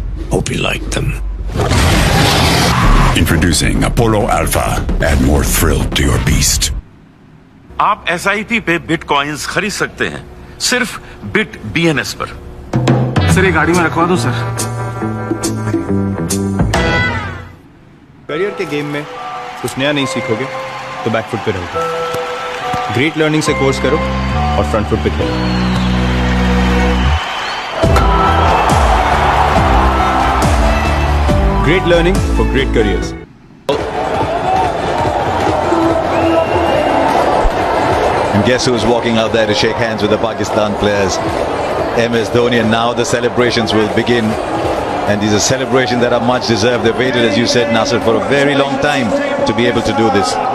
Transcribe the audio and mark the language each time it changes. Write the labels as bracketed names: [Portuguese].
[English] Hope you like them. Introducing Apollo Alpha. Add more thrill to your beast. [Hindi] आप SIP पे bitcoins खरीद सकते हैं सिर्फ बिट BNS पर। सर ये गाड़ी में रखवा दो सर। करियर के गेम में कुछ नया नहीं सीखोगे तो बैकफुट पे रहोगे। ग्रेट लर्निंग से कोर्स करो और फ्रंट फुट पे खेलो। [English] Great learning for great careers. And guess who's walking out there to shake hands with the Pakistan players? MS Dhoni, and now the celebrations will begin. And these are celebrations that are much deserved. They've waited, as you said, Nasser, for a very long time to be able to do this.